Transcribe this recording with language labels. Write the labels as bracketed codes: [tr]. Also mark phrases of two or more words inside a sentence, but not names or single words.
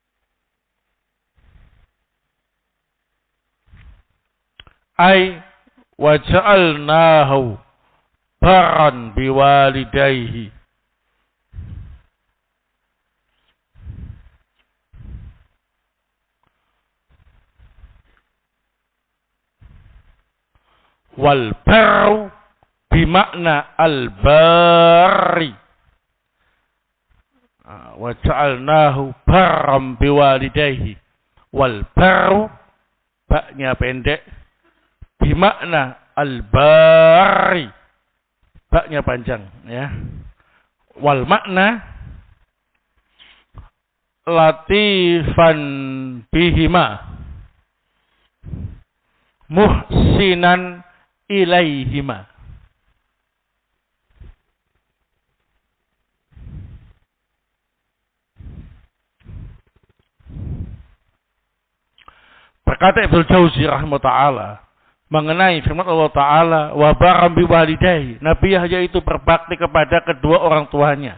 [ar] أي وجعلناه برا بوالديه. والبر بمعنى البار. وجعلناه برا بوالديه. والبر, [id] baknya pendek, [ar] بمعنى البار, [id] baknya panjang, ya. [ar] والمعنى لطيفا بهما محسنا إليهما. [id] Berkata Ibnu Jauzi [ar] رحمه الله تعالى [id] mengenai firman Allah Ta'ala, [ar] وبرا بوالديه, [id] Nabi Yahya itu berbakti kepada kedua orang tuanya.